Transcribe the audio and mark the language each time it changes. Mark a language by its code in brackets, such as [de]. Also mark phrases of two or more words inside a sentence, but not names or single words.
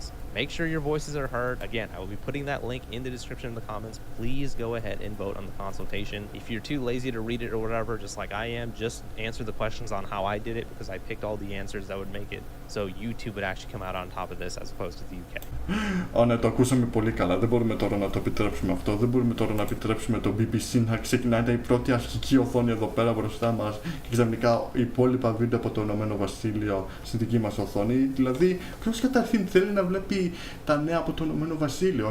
[en] Make sure your voices are heard. Again, I will be putting that link in the description in the comments. Please go ahead and vote on the consultation. If you're too lazy to read it or whatever, just like I am, just answer the questions on how I did it, because I picked all the answers that would make it so YouTube would actually come out on top of this as opposed to the UK. [el] Ναι, το ακούσαμε πολύ καλά. Δεν μπορούμε τώρα να το επιτρέψουμε αυτό. Δεν μπορούμε τώρα να επιτρέψουμε το BBC να ξεκινάει η πρώτη αρχική οθόνη εδώ πέρα μπροστά μας και ξαφνικά υπόλοιπα βίντεο από το Ηνωμένο Βασίλειο στη δική μας οθόνη. Δηλαδή, ποιος καταρχήν θέλει να βλέπει τα νέα από το Ηνωμένο Βασίλειο?